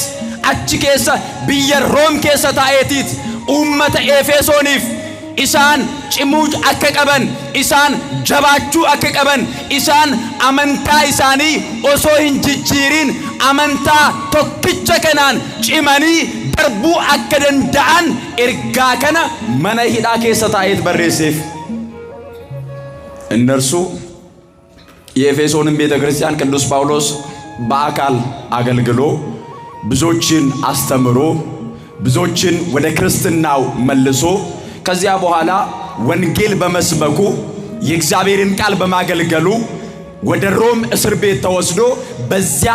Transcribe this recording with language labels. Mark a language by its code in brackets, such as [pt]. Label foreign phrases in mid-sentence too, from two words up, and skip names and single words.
[om] achi keessa biyya Room keessa taa'eetiit uummata Efesooniif isaan cimuu akka qaban, isaan jabaachuu akka qaban, isaan amantaa isaanii osoo hin jijjiirin amantaa tokkicha kanaan cimanii darbuu akka danda'an ergaa kana mana hidhaa keessa taa'eet barreesseef. [am] እነርሱ የኤፌሶንን ቤተክርስቲያን ቅዱስ ጳውሎስ በአካል አገልግሎ ብዙዎችን አስተምሮ ብዙዎችን ወደ ክርስትናው መልሶ ከዚያ በኋላ ወንጌል በመስበኩ የእግዚአብሔርን ቃል በማገልገሉ ወደ ሮም እስር ቤት ተወስዶ በዚያ